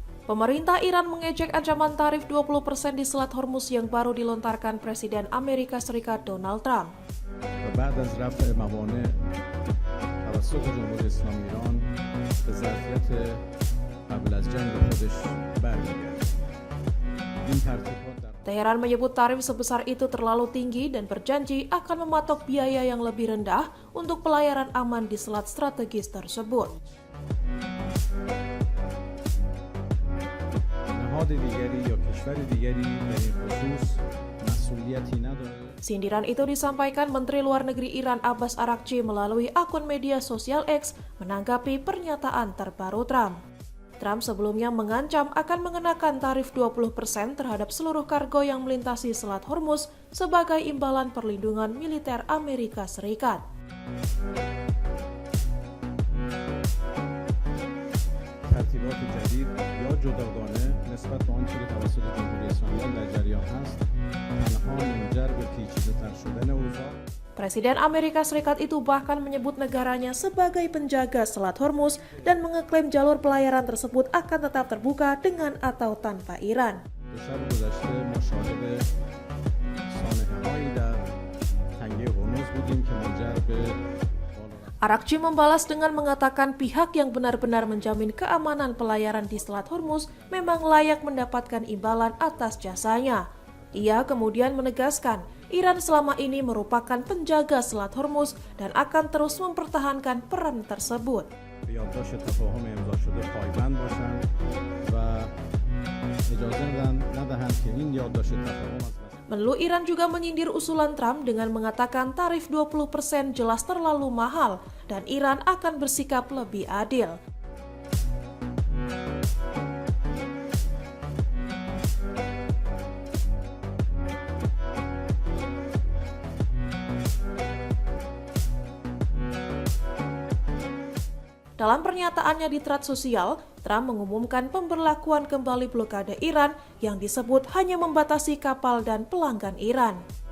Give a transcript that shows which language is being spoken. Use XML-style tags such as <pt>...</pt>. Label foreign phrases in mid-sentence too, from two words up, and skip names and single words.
<id>Pemerintah Iran mengejek ancaman tarif 20% di Selat Hormuz yang baru dilontarkan Presiden Amerika Serikat Donald Trump.</id> <fa>بعد از رفع موانع توسط جمهوری اسلامی ایران به ظرفیت قبل از جنگ خودش برمیگرده. این ترتیبات</fa> <id>Teheran menyebut tarif sebesar itu terlalu tinggi dan berjanji akan mematok biaya yang lebih rendah untuk pelayaran aman di selat strategis tersebut.</id> <fa>نهاد دیگری یا کشور دیگری در این خصوص مسئولیتی نداره.</fa> <id>Sindiran itu disampaikan Menteri Luar Negeri Iran Abbas Araghchi melalui akun media sosial X menanggapi pernyataan terbaru Trump. Trump sebelumnya mengancam akan mengenakan tarif 20% terhadap seluruh kargo yang melintasi Selat Hormuz sebagai imbalan perlindungan militer Amerika Serikat.</id> <fa>ترتیبات جدید یا جداگانه نسبت به آنچه که توسط جمهوری اسلامی در جریان هست تنها منجر به پیچیده‌تر شدن اوضاع.</fa> <id>Presiden Amerika Serikat itu bahkan menyebut negaranya sebagai penjaga Selat Hormuz dan mengeklaim jalur pelayaran tersebut akan tetap terbuka dengan atau tanpa Iran.</id> <fa>شب گذشته ما شاهد سانحه‌هایی در تنگه هرمز بودیم که منجر به</fa> <id>Araghchi membalas dengan mengatakan pihak yang benar-benar menjamin keamanan pelayaran di Selat Hormuz memang layak mendapatkan imbalan atas jasanya. Ia kemudian menegaskan, Iran selama ini merupakan penjaga Selat Hormuz dan akan terus mempertahankan peran tersebut.</id> <fa>به یادداشت تفاهم امضا شده پایبند باشند و اجازه ندهند که این یادداشت تفاهم از</fa> <id>Menlu Iran juga menyindir usulan Trump dengan mengatakan tarif 20% jelas terlalu mahal dan Iran akan bersikap lebih adil. Dalam pernyataannya di thread sosial, Trump mengumumkan pemberlakuan kembali blokade Iran yang disebut hanya membatasi kapal dan pelanggan Iran.</id>